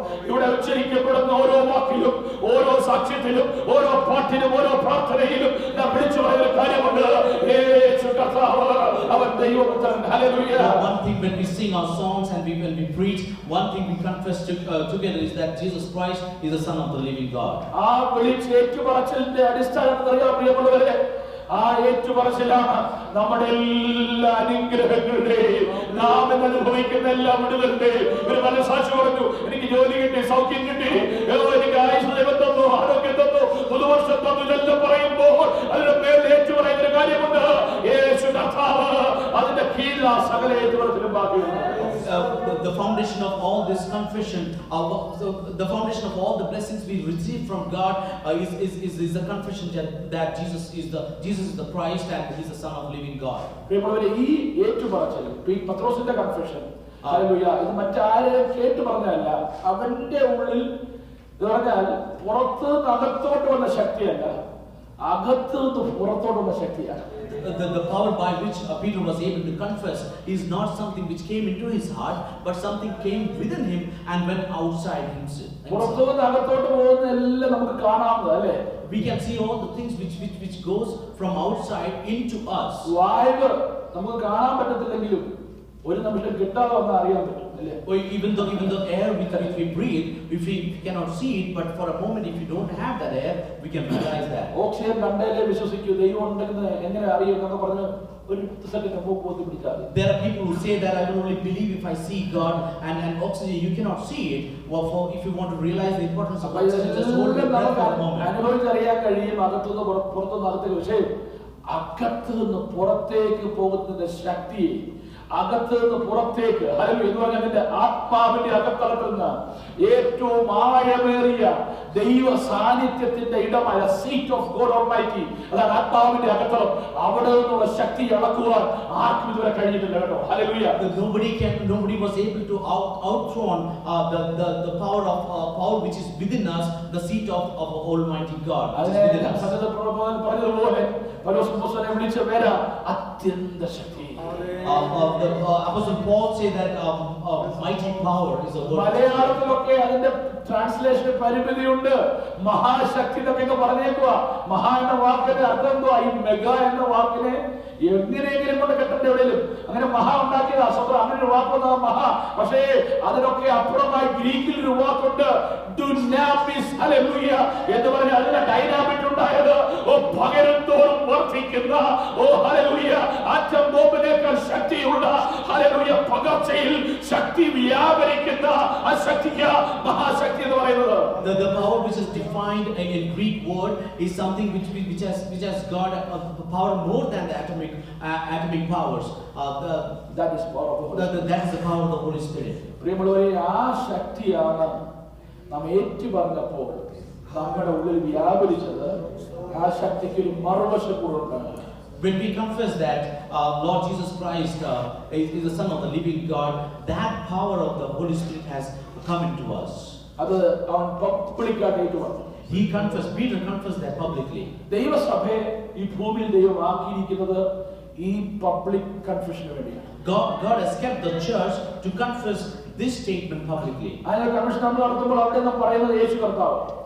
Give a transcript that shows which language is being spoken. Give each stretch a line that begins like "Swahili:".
Malayalam: ഇവിടെ ഉച്ചരിക്കപ്പെടുന്ന ഓരോ വാക്കിലും, ഓരോ സാക്ഷ്യത്തിലും, ഓരോ പാട്ടിലും, ഓരോ പ്രാർത്ഥനയിലും നാം വിളിച്ചു പറയുന്ന കാര്യമുണ്ട്, യേശു കർത്താവ്, അവൻ ദൈവപുത്രൻ. Hallelujah.
English: One thing when we sing our songs and when we preach, one thing we confess together is that Jesus Christ is the Son of the living God.
Malayalam: ആ വിളിച്ച് ഏറ്റുപറച്ചിലിന്റെ അടിസ്ഥാനത്തിൽ അറിയാൻ പ്രിയമുള്ളവരെ, ആ ഏറ്റുപറച്ചിലാണ് നമ്മുടെ എല്ലാ അനുഗ്രഹങ്ങളുടെയും നാം അനുഭവിക്കുന്ന എല്ലാ വിടുതലുടെയും ഒരു മനസാക്ഷി പറഞ്ഞു. എനിക്ക് ജോലി കിട്ടി, സൗഖ്യം കിട്ടി, എനിക്ക് ആയുസ് ദൈവം തന്നു, ആരോഗ്യം തന്നു, പുതുവർഷം തന്നു എല്ലാം പറയുമ്പോൾ അതിന്റെ പേരിൽ ഏറ്റുപറയുന്ന കാര്യമുണ്ട്, യേശു കർത്താവ്. അതിന്റെ കീഴിൽ ആ സകല ഏറ്റുപറച്ചിലും ബാക്കിയുണ്ട്.
English: The foundation of all this confession, the foundation of all the blessings we receive from God is the confession that Jesus is the Christ and He is the Son of living God.
Malayalam: ഈ ഏറ്റുപറച്ചിൽ, പത്രോസിന്റെ confession, hallelujah, ഇത് മറ്റാരെയും കേട്ടു പറഞ്ഞല്ല, അവന്റെ ഉള്ളിൽ പറഞ്ഞാൽ പുറത്ത് അകത്തോട്ട് വന്ന ശക്തിയല്ല, അകത്ത് പുറത്തോട്ട് വന്ന ശക്തിയാണ്.
English: The power by which Peter was able to confess is not something which came into his heart, but something came within him and went outside himself.
Malayalam: പുറത്തുനിന്ന് അകത്തോട്ട് പോകുന്ന എല്ലാം നമുക്ക് കാണാവുന്നത് അല്ലേ?
English: We can see all the things which goes from outside into us.
Malayalam: വായു നമുക്ക് കാണാൻ പറ്റത്തില്ലെങ്കിലും ഒരു നിമിഷം കിട്ടാതെ വന്നാൽ അറിയാൻ പറ്റും അല്ലേ?
English: Even the air which we breathe, if we cannot see it, but for a moment if you don't have that air, we can realize that.
Malayalam: Oxygen കണ്ടേലേ വിശ്വസിക്കൂ, ദൈവം ഉണ്ടെന്ന് എങ്ങനെ അറിയും എന്നൊക്കെ പറഞ്ഞ് ഒരു സെക്കൻഡ് മൂക്ക് പൊത്തി പിടിച്ചാൽ.
English: There are people who say that I will only believe if I see God, and oxygen you cannot see it. Well, if you want to realize the importance of oxygen, just hold your breath for a moment.
Malayalam: അനുഭവിച്ചറിയാൻ കഴിയും അകത്തുനിന്ന് പുറത്തുനിന്ന് അകത്തേക്ക്. പക്ഷേ അകത്ത് നിന്ന് പുറത്തേക്ക് പോകുന്നതിന്റെ ശക്തി, അകത്ത് നിന്ന് പുറത്തേക്ക് ഹല്ലേലൂയ എന്ന് പറഞ്ഞാൽ നിന്റെ ആത്മാവിന്റെ അകത്തളത്തിൽ നിന്ന് ഏറ്റവും ആഴമേറിയ ദൈവ സാന്നിധ്യത്തിന്റെ ഇടമായ
English: seat of God almighty,
Malayalam: അതാണ് ആത്മാവിന്റെ അകത്തളം. അവിടെ നിന്നുള്ള ശക്തി അളക്കുവാൻ ആർക്കും ഇതുവരെ കഴിഞ്ഞിട്ടില്ല കേട്ടോ. Hallelujah.
English: Nobody was able to outrun the power of power which is within us, the seat of Almighty God which is within us.
Malayalam: പറഞ്ഞതുപോലെ പൗലോസ് അപ്പോസ്തലനെ വിളിച്ച പേര് അത്യന്ത ശക്തി.
English: The Apostle Paul said that mighty power is a word.
Malayalam: മലയാളത്തിലൊക്കെ അതിന്റെ translation പരിമിതിയുണ്ട്. മഹാശക്തി എന്നൊക്കെ പറഞ്ഞേക്കുക. മഹാ എന്ന വാക്കിന്റെ അർത്ഥം എന്തുവാ? ഈ മെഗാ എന്ന വാക്കിനെ എങ്ങനെയെങ്കിലും കൊണ്ട് കെട്ടേണ്ട എവിടെയും അങ്ങനെ മഹാ ഉണ്ടാക്കിയതാ സ്വന്തം അങ്ങനെ ഒരു വാക്കുണ്ടാ മഹാ. പക്ഷേ അതിനൊക്കെ അപ്പുറമായി ഗ്രീക്കിൽ ഒരു വാക്കുണ്ട് ഡുനാമിസ്. ഹല്ലേലൂയ എന്ന് പറഞ്ഞാൽ അതിന്റെ ഡൈനാമിക് ഉണ്ടായത് പകരത്തോറും വർദ്ധിക്കുന്ന ഹല്ലേലൂയ ആറ്റം ബോംബിനേക്കാൾ ശക്തിയുള്ള ഹല്ലേലൂയ പകർച്ചയിൽ ശക്തി വ്യാപരിക്കുന്ന ആ ശക്തിക്ക് മഹാശക്തി എന്ന് പറയുന്നത്.
English: The power which is defined in Greek word is something which has got a power more than the atomic powers. That is power of the Holy Spirit. That is the power of the Holy Spirit.
Malayalam: പ്രിയമുള്ളവരെ, ആ ശക്തിയാണ് നാം ഏറ്റുപറഞ്ഞപ്പോൾ നമ്മുടെ ഉള്ളിൽ വ്യാപരിച്ചത്. ആ ശക്തിക്ക് ഒരു മറുവശം കൂടുണ്ട്.
English: When we confess that Lord Jesus Christ is the Son of the living God, that power of the Holy Spirit has come into us.
Malayalam: അത് അവൻ പബ്ലിക്കായിട്ട് ഏറ്റുപറഞ്ഞു.
English: He confessed, Peter confessed that publicly.
Malayalam: ദൈവസഭയെ ഈ ഭൂമിയിൽ ദൈവം ആക്കിയിരിക്കുന്നത് ഈ പബ്ലിക് കൺഫെഷന് വേണ്ടിയാണ്.
English: God has kept the church to confess this statement publicly.
Malayalam: അതിന്റെ confession നമ്മൾ നടത്തുമ്പോൾ അവിടെ നാം പറയുന്നത് യേശു കർത്താവ്.